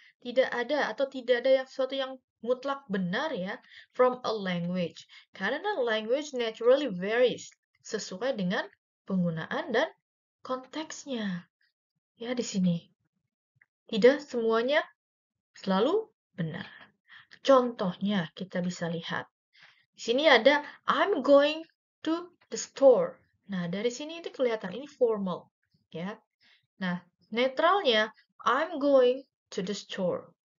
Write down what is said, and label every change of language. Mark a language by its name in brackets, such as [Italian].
[Indonesian] Tidak ada sesuatu yang mutlak benar ya [English] from a language. [Indonesian] Karena [English] language naturally varies [Indonesian] sesuai dengan penggunaan dan konteksnya. Ya di sini. Tidak semuanya selalu benar. Contohnya kita bisa lihat. Di sini ada [English] I'm going to the store. [Indonesian] Nah, dari sini itu kelihatan ini formal, ya. Nah, netralnya [English] I'm going to the store.